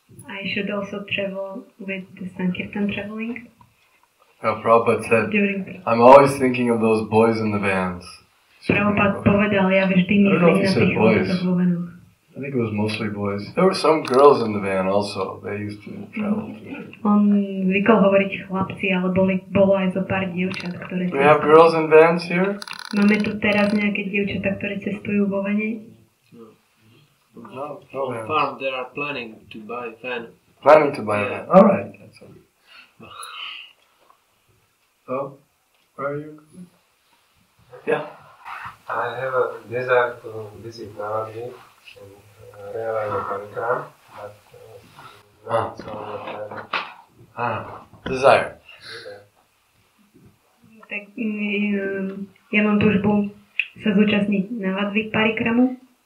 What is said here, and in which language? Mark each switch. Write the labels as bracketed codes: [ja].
[en] I should also travel with the Sankirtan traveling. Prabhupada said, I'm always thinking of those boys in the vans. [sk] Prabhupada povedal, ja vždy myslím na tých chlapcov vo vanoch. [en] I think it was mostly boys. There were some girls in the van also. They used to travel too. [sk] On zvykol hovoriť chlapci, ale bolo aj zo pár dievčat, ktoré... [en] Do we have girls in vans here? [sk] Máme tu teraz nejaké dievčatá, ktoré cestujú vo vane? [en] No, Farm, they are planning to buy van. Planning to buy a van. All right. That's all. So, where are you? Yeah. I have a desire to visit Danavir and realize the Panikram, but not so much. Desire. [sk] Tak ja mám túžbu sa zúčastniť na Vadvik Parikramu.